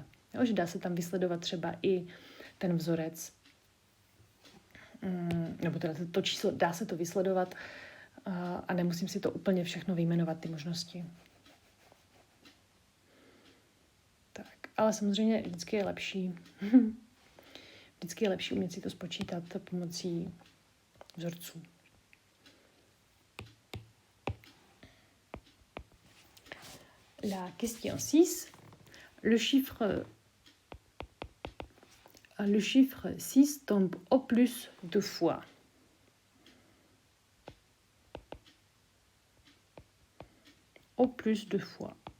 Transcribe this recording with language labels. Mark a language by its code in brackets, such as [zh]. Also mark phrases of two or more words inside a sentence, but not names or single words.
[cs] Jo, že dá se tam vysledovat třeba i ten vzorec, nebo teda to číslo, dá se to vysledovat a nemusím si to úplně všechno vyjmenovat, ty možnosti. Tak, ale samozřejmě vždycky je lepší umět si to spočítat pomocí vzorců. [fr] La question 6. Le chiffre 6 tombe au plus 2 fois. Au plus 2 fois.